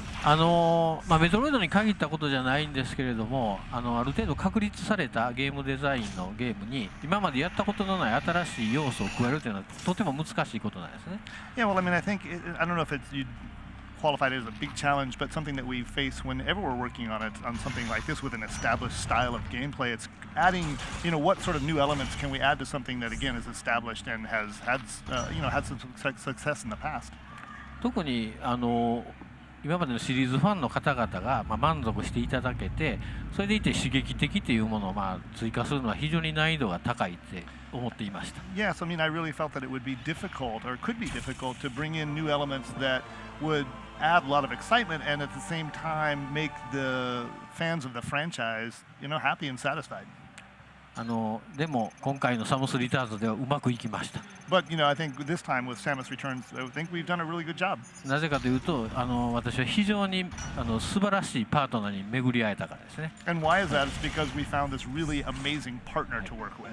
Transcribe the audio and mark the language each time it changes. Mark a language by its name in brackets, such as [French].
[Japanese] はい、メトロイドに限ったことじゃないんですけれども、ある程度確立されたゲームデザインのゲームに今までやったことのない新しい要素を加えるというのはとても難しいことなんですね。 [English] Yeah, well, I mean, I don't know if you'd qualify it as a big challenge, but something that we face whenever we're working on something like this with an established style of gameplay. It's adding, what sort of new elements can we add to something that again is established and has had some success in the past. [Japanese] 特に今までのシリーズファンの方々が、満足していただけて、それでいて刺激的というものを、追加するのは非常に難易度が高いって思っていました。 [English] Yes, I mean, I really felt that it would be difficult, or could be difficult, to bring in new elements that would add a lot of excitement and at the same time make the fans of the franchise, happy and satisfied. [Japanese] でも今回のサムスリターズではうまくいきました。 [English] But I think this time with Samus Returns, I think we've done a really good job. [Japanese] なぜかというと、私は非常に素晴らしいパートナーに巡り会えたからですね。 [English] And why is that? It's because we found this really amazing partner to work with.